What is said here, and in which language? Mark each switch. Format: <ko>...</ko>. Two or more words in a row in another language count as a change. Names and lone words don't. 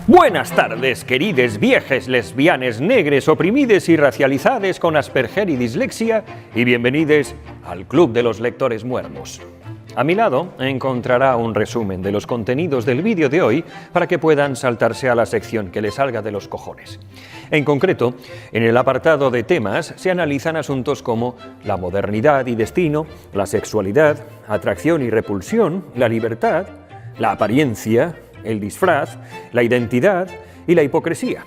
<es>Buenas tardes, querides viejes lesbianes negres oprimides y racializades con Asperger y dislexia, y bienvenidos al Club de los Lectores Muermos. A mi lado encontrará un resumen de los contenidos del vídeo de hoy para que puedan saltarse a la sección que les salga de los cojones. En concreto, en el apartado de temas se analizan asuntos como la modernidad y destino, la sexualidad, atracción y repulsión, la libertad, la apariencia, el disfraz, la identidad y la hipocresía.</es>